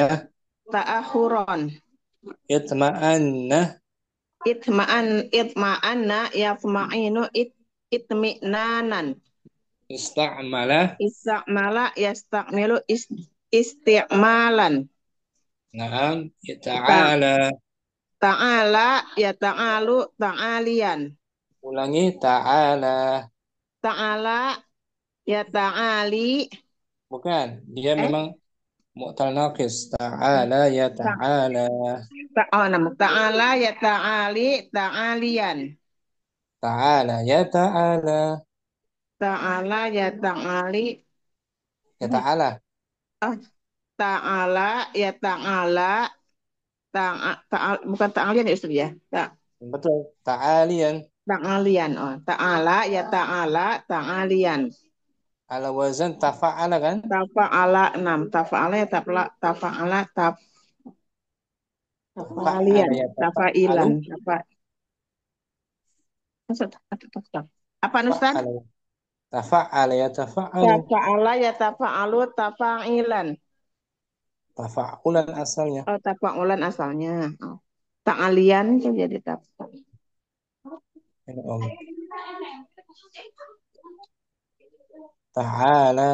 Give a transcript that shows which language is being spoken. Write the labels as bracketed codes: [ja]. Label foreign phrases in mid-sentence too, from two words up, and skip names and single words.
[ar] Ta'akhuron. itma'anna. اطمأن يطمئن اطمئنانا. Ista'mala. استعمل يستعمل استعمالا. Naam. Ta'ala. تعالى يتعالى تعاليا. Ulangi. Ta'ala. تعالى يتعالى. [id] Bukan. Dia memang [ar] معتل ناقص. تعالى يتعالى. تعالى يتعالى تعاليا. تعالى يتعالى. تعالى يتعالى. يتعالى. تعالى يتعالى. [id] Bukan ta'alian ya Ustaz ya. Betul. [ar] Ta'alian. تعاليا. تعالى يتعالى تعاليا. على وزن تفاعل kan? Tafa'ala 6. تفاعل يتفاعل تفاعلا. [id] Tafa'ilan. Apa Ustaz? [ar] تفاعل يتفاعل. تفاعل يتفاعل تفاعلا. [id] Tafa'ulan asalnya. Tafa'ulan asalnya. Ta'alian itu jadi tafa'al. Ini Om. Ta'ala.